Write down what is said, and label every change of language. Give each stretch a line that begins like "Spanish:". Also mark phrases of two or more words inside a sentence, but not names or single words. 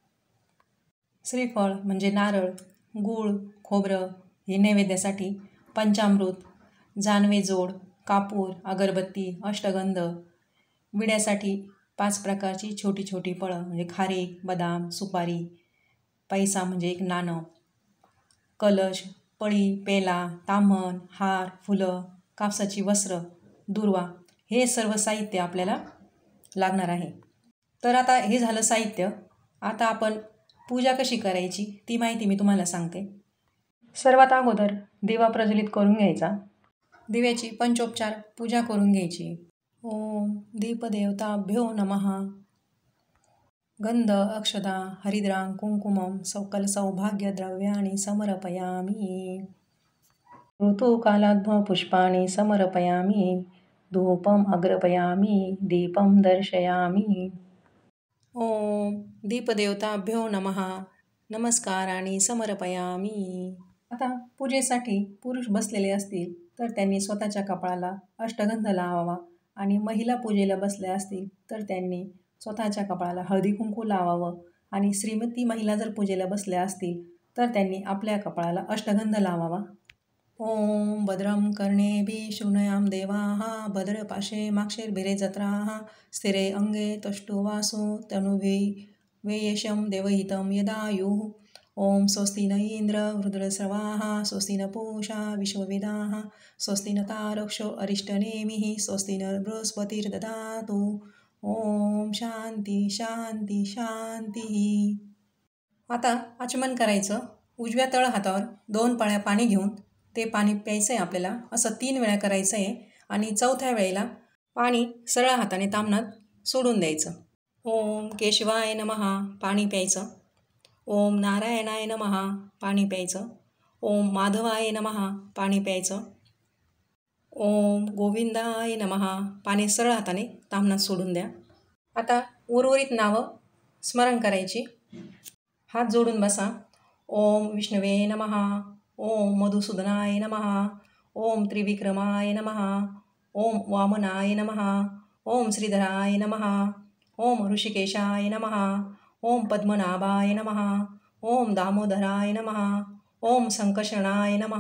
Marathi: श्रीफळ म्हणजे नारळ, गूळ, खोबरं हे नैवेद्यासाठी, पंचामृत, जानवे जोड, कापूर, अगरबत्ती, अष्टगंध, विड्यासाठी 5 प्रकारची छोटी छोटी फळं म्हणजे खारीक, बदाम, सुपारी, पैसा म्हणजे एक नाणं, कलश, पळी, पेला, ताम्हण, हार, फुलं, कापसाची वस्त्र, दुर्वा हे सर्व साहित्य आपल्याला लागणार आहे. तर आता हे झालं साहित्य. आता आपण पूजा कशी करायची ती माहिती मी तुम्हाला सांगते. सर्वात अगोदर दिवा प्रज्वलित करून घ्यायचा. दिव्याची पंचोपचार पूजा करून घ्यायची.
Sanskrit: ओम दीपदेवताभ्यो नमः. गंध, अक्षदा, हरिद्रां, कुंकुमं, सकल सौभाग्यद्रव्याणि समर्पयामि. ऋतुकालाद्भव पुष्पाणि समर्पयामि. धूपम अग्रपयामि. दीपम दर्शयामि. ओम दीपदेवताभ्यो नमः. नमस्काराणि समर्पयामि.
Marathi: आता पूजेसाठी पुरुष बसलेले असतील तर त्यांनी स्वतःच्या कपाळाला अष्टगंध लावावा आणि महिला पूजेला बसल्या असतील तर त्यांनी स्वतःच्या कपाळाला हळदी कुंकू लावावं आणि श्रीमती महिला जर पूजेला बसल्या असतील तर त्यांनी आपल्या कपाळाला अष्टगंध लावावा.
Sanskrit: ओम भद्रं कर्णेभिः शृणुयाम देवाः भद्रपाशे माक्षैर्भिर्यजत्राः स्थिरे अंगे तष्टुवासो तनुभिः वेयशं देवहितं यदायुः. ओम स्वस्ति न इंद्र वृद्रस्रवाः स्वस्ति न पूषा विश्ववेदाः स्वस्ति न तारक्षो अरिष्टनेमिः स्वस्ति न बृहस्पतिर्दधातु. ओम शांती शांती शांती.
Marathi: आता आचमन करायचं. उजव्या तळ हातावर 2 पळ्या पाणी घेऊन ते पाणी प्यायचं आहे आपल्याला. असं 3 वेळा करायचं आहे आणि 4थ्या वेळेला पाणी सरळ हाताने ताम्हणात सोडून द्यायचं.
Sanskrit: ओम केशवाय नमः
Marathi: पाणी प्यायचं.
Sanskrit: ओम नारायणाय नमः
Marathi: पाणी प्यायचं.
Sanskrit: ओम माधवाय नमः
Marathi: पाणी प्यायचं.
Sanskrit: ओम गोविंदाय नमः
Marathi: पाणी सरळ हाताने ताम्हणात सोडून द्या. आता उर्वरित नावं स्मरण करायची. हात जोडून बसा.
Sanskrit: ओम विष्णवे नमः. ओम मधुसूदनाय नमः. ओम त्रिविक्रमाय नमः. ओम वामनाय नमः. ओम श्रीधराय नमः. ओम ऋषिकेशाय नमः. ओम पद्मनाभाय नमः. ओम दामोदराय नमः. ओम संकर्षणाय नमः.